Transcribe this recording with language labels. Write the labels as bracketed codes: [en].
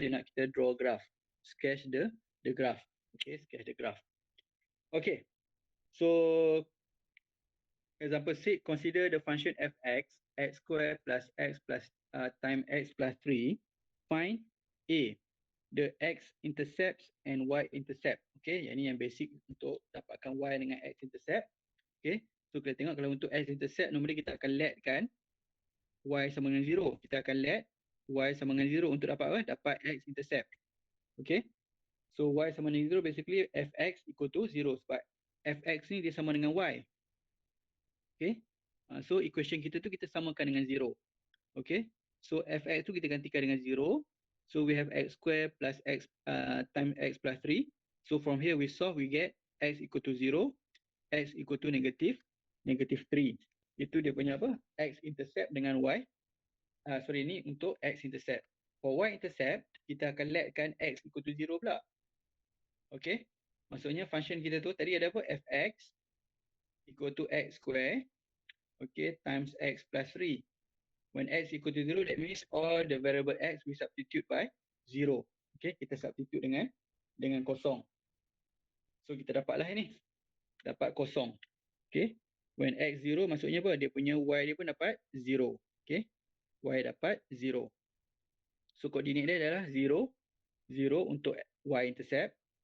[ms] Dia nak kita [en] draw graph. Sketch the graph. Okay, sketch the graph. Okay. So, example 6, consider the function fx, x square plus x plus times x plus 3. Find A, the x-intercepts and y-intercept. [ms] Okay, yang ni yang basic untuk dapatkan y dengan x-intercept. Okay, so kita tengok kalau untuk x-intercept, normally kita akan let kan y sama dengan 0. Kita akan let y sama dengan 0 untuk dapat apa? Dapat x-intercept. Okay, so y sama dengan 0, [en] basically fx equal to 0 [ms] sebab fx ni dia sama dengan y. Okay, so equation kita tu kita samakan dengan 0. Okay, so fx tu kita gantikan dengan 0. [en] So we have x square plus x times x plus 3. So from here we solve, we get x equal to 0, x equal to negative 3. [ms] Itu dia punya apa? X-intercept dengan y. Ni untuk x-intercept. For y-intercept, kita akan letkan [en] x equal to 0 [ms] pula. Okay, maksudnya function kita tu tadi ada apa? [en] Fx equal to x square, okay, times x plus 3. When x equal to 0, that means all the variable x we substitute by 0. [ms] Okay, kita substitute dengan kosong. So kita dapatlah ini. Dapat kosong. Okay, [en] when x 0 [ms] maksudnya apa? Dia punya y dia pun dapat 0. Okay, y dapat 0. So koordinat dia adalah 0, 0 untuk y-intercept.